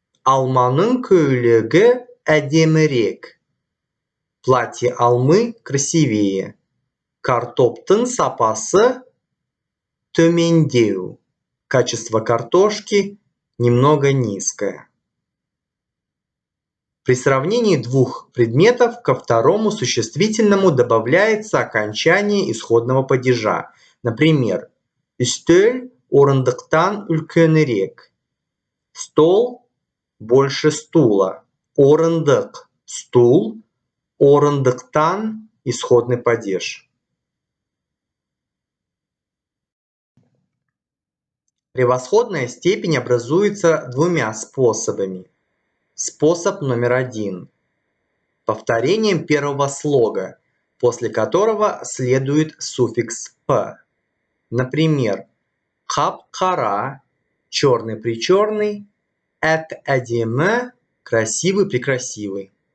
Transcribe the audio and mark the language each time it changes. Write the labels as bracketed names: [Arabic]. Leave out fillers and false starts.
[Kazakh] Алманың көйлегі әдемірек. [Russian] Платье алмы красивее. [Kazakh] Картоптың сапасы төмендеу. [Russian] Качество картошки немного низкое. При сравнении двух предметов ко второму существительному добавляется окончание исходного падежа. [Kazakh] Например, үстел орындықтан үлкенірек. [Russian] Стол больше стула. Орындық – стул. Орындықтан – исходный падеж. Превосходная степень образуется двумя способами. Способ номер 1. Повторением первого слога, после которого следует суффикс «п». Например, қап-қара – черный-причерный, әп-әдемі – красивый-прекрасивый.